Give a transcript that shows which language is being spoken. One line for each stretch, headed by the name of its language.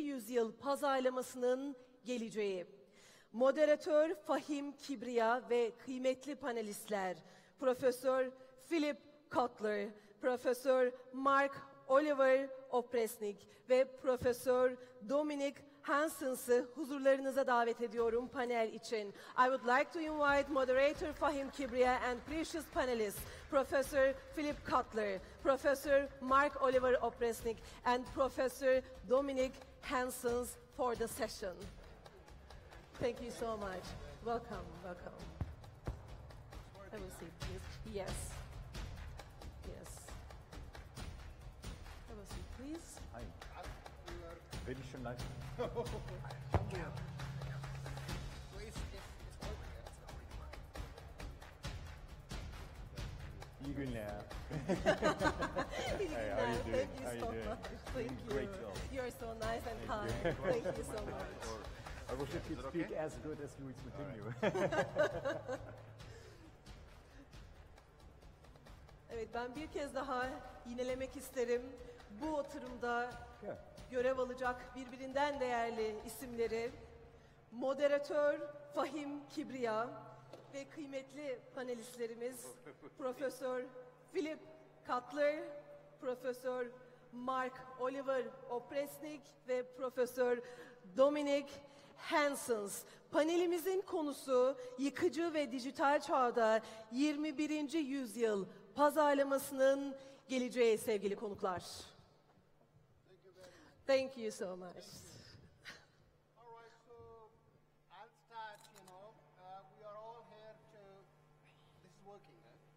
Turkish: yüzyıl pazarlamasının geleceği. Moderatör Fahim Kibriya ve kıymetli panelistler Profesör Philip Kotler, Profesör Mark Oliver Opresnik ve Profesör Dominic Hansens'ı huzurlarınıza davet ediyorum panel için.
English: I would like to invite moderator Fahim Kibriya and precious panelists, Professor Philip Kotler, Professor Mark Oliver Opresnik and Professor Dominic Hansens for the session. Thank you so much. Welcome, welcome. Have a seat, please. Yes. Yes. Have a seat, please. Hi. Very schön live.
Turkish: İyi günler.
English: Hey, how are you doing? Thank you How are so you doing? much. Thank you. Great job. You're so nice and kind. Thank you so much. I wish I could speak as good as Luis Coutinho.
Turkish: Evet, ben bir kez daha yinelemek isterim. Bu oturumda
English: Yeah.
Turkish: görev alacak birbirinden değerli isimleri moderatör Fahim Kibriya ve kıymetli panelistlerimiz Profesör Philip Kotler, Profesör Mark Oliver Opresnik ve Profesör Dominic Hansens. Panelimizin konusu yıkıcı ve dijital çağda 21. yüzyıl pazarlamasının geleceği sevgili konuklar.
English: Thank you so much. All right, so I'll start, we are all here to, this is working, huh?